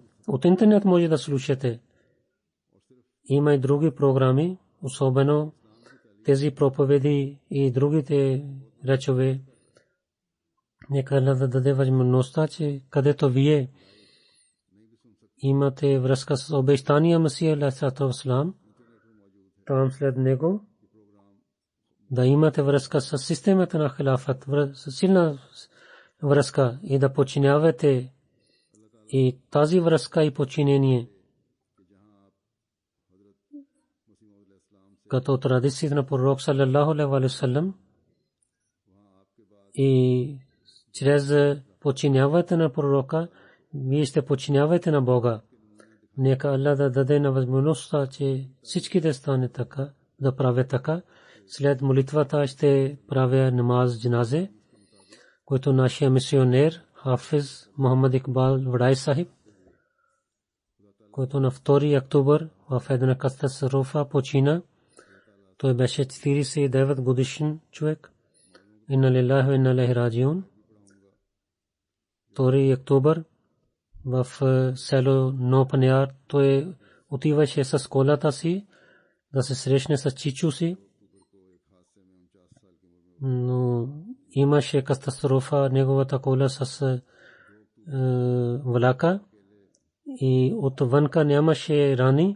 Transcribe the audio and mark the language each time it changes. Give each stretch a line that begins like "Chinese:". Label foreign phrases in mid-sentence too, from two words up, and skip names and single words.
Bulgarian: От интернет може да слушате. Има и други програми, особено тези проповеди и другите речове. Нека Аллах да даде възможността, че където вие имате връзка с обещания Масия
Arabic: عليه وسلم,
Bulgarian: там след него да имате връзка с системата на халафат, силна връзка и да подчинявате и тази връзка и подчинение като традиция на пророк
Arabic: صلى الله عليه وسلم
Bulgarian: и чрез подчиняването на пророка вие ще подчинявате на Бога. Нека Аллах да даде на възможността, че всички да стане така, да правят така. След молитвата ще правя
Urdu: نماز جنازہ,
Bulgarian: който нашия мисионер Хафиз Мохаммад Икбал Вадай Сахиб, който на 2 октомври в една катастрофа почина. Той беше 49 годишен човек.
Arabic: إنا لله وإنا إليه راجعون.
Bulgarian: 2 октомври в село Нопаняр той отиваше с колата си да се срещне с чичо си. Но имаше катастрофа, неговата кола с влака и отвънка нямаше рани.